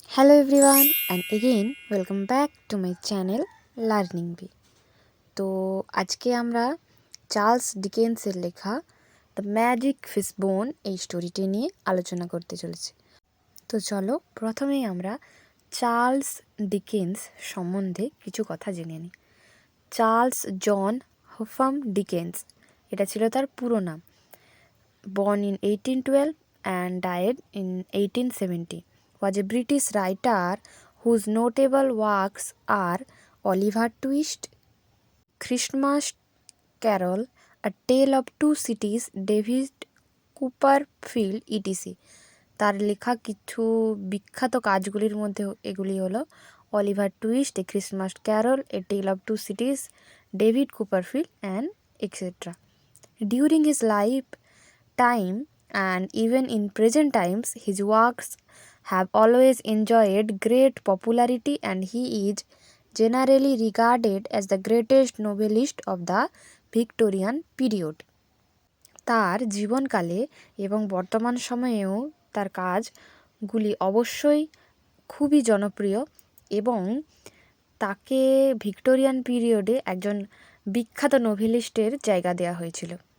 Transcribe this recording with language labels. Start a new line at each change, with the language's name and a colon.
English: Hello everyone and again welcome back to my channel Learning Bee।
Bangla: তো আজকে আমরা Charles ডিকেন্সের লেখা দ্য ম্যাজিক ফিশবোন এই স্টোরিটি নিয়ে আলোচনা করতে চলেছি। তো চলো প্রথমেই আমরা চার্লস ডিকেন্স সম্বন্ধে কিছু কথা জেনে নিই। চার্লস জন হোফাম ডিকেন্স, এটা ছিল তার পুরো নাম।
English: Born in 1812 and died in 1870, was a British writer whose notable works are Oliver Twist, Christmas Carol, A Tale of Two Cities, David Copperfield, etc.
Bangla: তার লেখা কিছু বিখ্যাত কাজগুলির মধ্যে এগুলি হলো Oliver twist, A Christmas Carroll, A tell of two সিটিজ, David কুপারফিল্ড and etcetera.
English: During his life time and even in present times his works have always enjoyed great popularity and he is generally regarded as the greatest novelist of the Victorian period।
Bangla: তার জীবনকালে এবং বর্তমান সময়েও তার কাজগুলি অবশ্যই খুবই জনপ্রিয় এবং তাকে ভিক্টোরিয়ান পিরিয়ডে একজন বিখ্যাত নোভেলিস্টের জায়গা দেওয়া হয়েছিল।